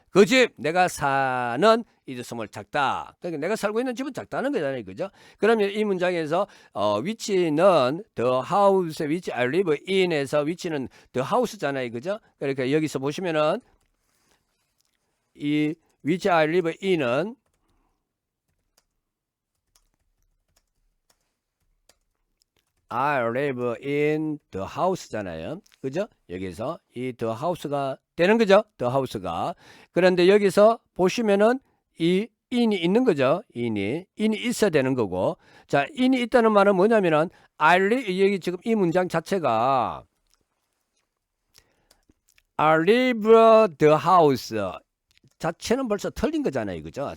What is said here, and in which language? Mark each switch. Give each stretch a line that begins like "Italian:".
Korean: 그 집 내가 사는
English: is small
Korean: 작다. 그러니까 내가 살고 있는 집은 작다는 거잖아요. 그죠?
English: 그러면
Korean: 이 문장에서
English: which는 the house which I live in에서 which는 the house잖아요.
Korean: 그죠? 그러니까 여기서 보시면은 이
English: which I live in은 I live in the house잖아요.
Korean: 그죠? 여기서 이 the house가 되는 거죠.
English: the house가.
Korean: 그런데 여기서 보시면은 이 in이 있는 거죠. in이 있어야 되는 거고. 자, in이 있다는 말은 뭐냐면은 I live 여기 지금 이 문장 자체가
English: I live the house
Korean: 자체는 벌써 틀린 거잖아요. 그죠?